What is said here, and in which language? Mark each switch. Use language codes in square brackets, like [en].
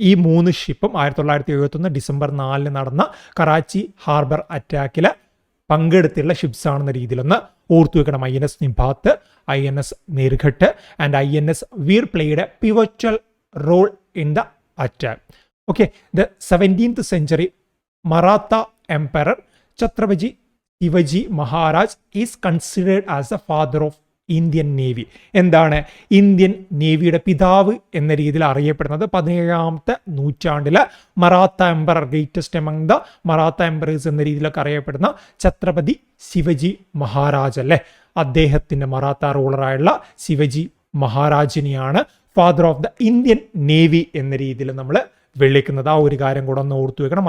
[ml] ഈ 3 ഷിപ്പും 1971 ഡിസംബർ 4 നടന്ന Karachi harbour അറ്റാക്കിൽ പങ്കെടുത്തുള്ള ships ആണെന്ന രീതിയിലൊന്ന് ഓർത്തു വെക്കണം. [en] INS Nipat, INS Nirghat and INS Veer played a pivotal role in the attack. Okay, the 17th century Maratha Emperor Chhatrapati Shivaji Maharaj is considered as the father of Indian Navy. [ml] എന്താണ് Indian നേവിയുടെ പിതാവ് എന്ന രീതിയിൽ അറിയപ്പെടുന്നത് 17ാമത്തെ നൂറ്റാണ്ടിലെ Maratha emperor, [en] greatest among the Maratha emperors [ml] എന്ന രീതിയിലൊക്കെ അറിയപ്പെടുന്ന ഛത്രപതി ശിവജി മഹാരാജ് അല്ലേ. അദ്ദേഹത്തിൻ്റെ Maratha റൂളറായുള്ള Shivaji മഹാരാജിനെയാണ് [en] father of the Indian navy [ml] എന്ന രീതിയിൽ നമ്മൾ വിളിക്കുന്നത്. ആ ഒരു കാര്യം കൂടെ ഒന്ന് ഓർത്തു വെക്കണം.